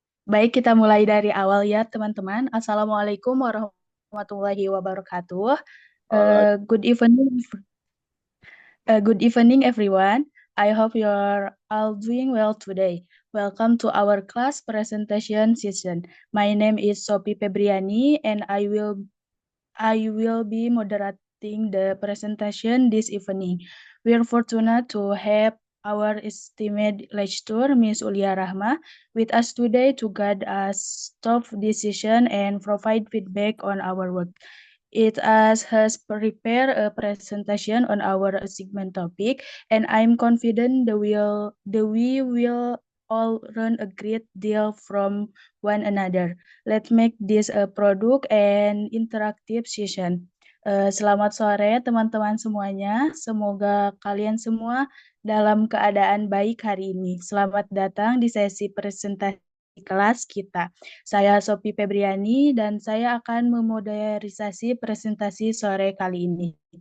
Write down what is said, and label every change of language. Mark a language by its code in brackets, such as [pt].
[id] Baik, kita mulai dari awal ya, teman-teman. [ar] Assalamualaikum warahmatullahi wabarakatuh. [en] Alright. Good evening, good evening, everyone. I hope you're all doing well today. Welcome to our class presentation session. My name is Sophie Febriani, and I will be moderating the presentation this evening. We are fortunate to have our esteemed lecturer, Ms. Ulia Rahma, with us today to guide us tough decision and provide feedback on our work. It has prepared a presentation on our segment topic, and I'm confident that we will all learn a great deal from one another. Let's make this a product and interactive session. [id] Selamat sore teman-teman semuanya. Semoga kalian semua dalam keadaan baik hari ini. Selamat datang di sesi presentasi kelas kita. Saya Sophie Febriani dan saya akan memoderisasi presentasi sore kali ini.